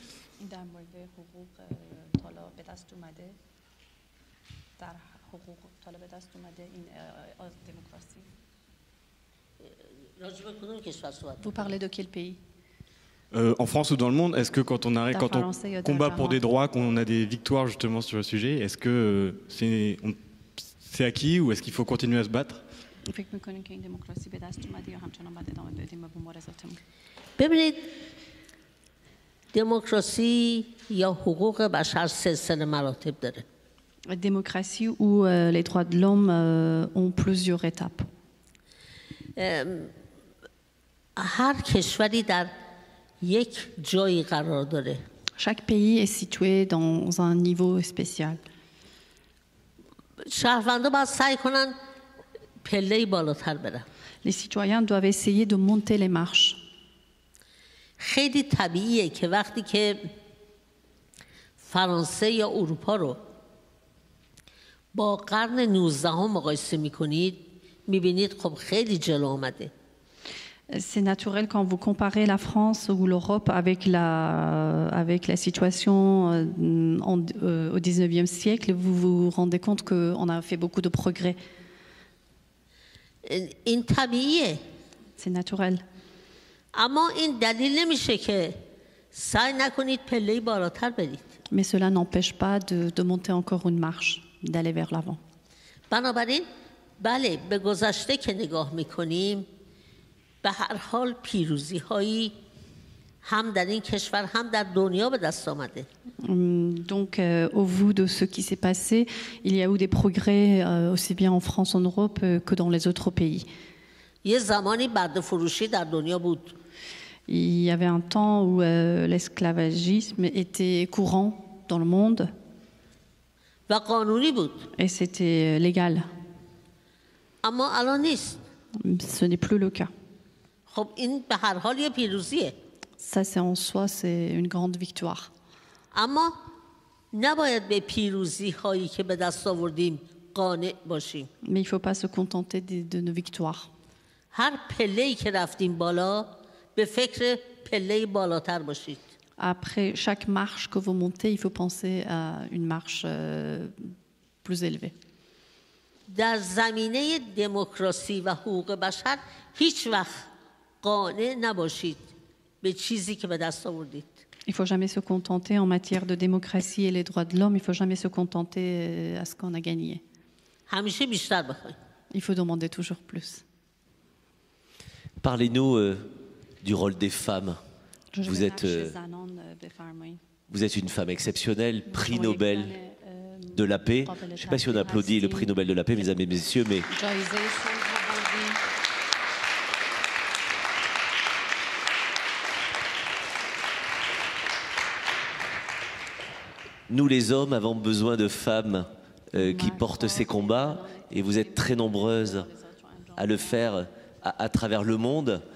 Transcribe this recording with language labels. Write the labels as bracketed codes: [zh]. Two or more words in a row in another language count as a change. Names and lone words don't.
[fr] Vous parlez de quel pays? En France ou dans le monde, est-ce que quand on combat pour des droits, qu'on a des victoires justement sur le sujet, est-ce que c'est acquis ou est-ce qu'il faut continuer à se battre? [fa] ببینید دموکراسی یا حقوق بشر سلسله مراتب داره. [fr] La démocratie ou les droits de l'homme ont plusieurs étapes. [fa] هر کشوری در یک جایی قرار داره. [fr] Chaque pays est situé dans un niveau spécial. [fa] شهروندا باید سعی کنن پله‌ای بالاتر برن. [fr] Les citoyens doivent essayer de monter les marches. [fa] خیلی طبیعیه که وقتی که فرانسه یا اروپا رو با قرن 19 مقایسه میکنید میبینید خب خیلی جلو آمده. [fr] C'est naturel quand vous comparez la France ou l'Europe avec la situation au 19e siècle, vous vous rendez compte qu'on a fait beaucoup de progrès. [fa] این طبیعیه. [fr] C'est naturel. [fa] اما این دلیل نمیشه که سعی نکنید پله‌ای بالاتر برید. [fr] Mais cela n'empêche pas de monter encore une marche, d'aller vers l'avant. [fa] بنابراین بله به گذشته که نگاه میکنیم به هر حال پیروزی هایی هم در این کشور هم در دنیا به دست آمده. [fr] Donc au vu de ce qui s'est passé, il y a eu des progrès aussi bien en France, en Europe que dans les autres pays. [fa] یه زمانی برده فروشی در دنیا بود. [fr] Il y avait un temps où l'esclavagisme était courant dans le monde. [fa] و قانونی بود. [fr] Et c'était légal. [fa] اما الان نیست. [fr] Ce n'est plus le cas. [fa] خب این به هر حال یه پیروزیه. [fr] Ça, c'est en soi, c'est une grande victoire. [fa] اما نباید به پیروزی هایی که به دست آوردیم قانع باشیم. [fr] Mais il ne faut pas se contenter de nos victoires. [fa] هر پله‌ای که رفتیم بالا به فکر پله‌ای بالاتر باشید. [fr] Après chaque marche que vous montez, il faut penser à une marche plus élevée. [fa] در زمینه دموکراسی و حقوق بشر هیچ وقت قانع نباشید به چیزی که به دست آوردید. [fr] Il ne faut jamais se contenter en matière de démocratie et les droits de l'homme, il ne faut jamais se contenter à ce qu'on a gagné. [fa] همیشه بیشتر بخواید. [fr] Il faut demander toujours plus. Parlez-nous du rôle des femmes. Vous êtes une femme exceptionnelle, prix Nobel de la paix. Je ne sais pas si on applaudit le prix Nobel de la paix, mesdames et messieurs, mais... Nous, les hommes, avons besoin de femmes qui portent ces combats, et vous êtes très nombreuses à le faire à travers le monde.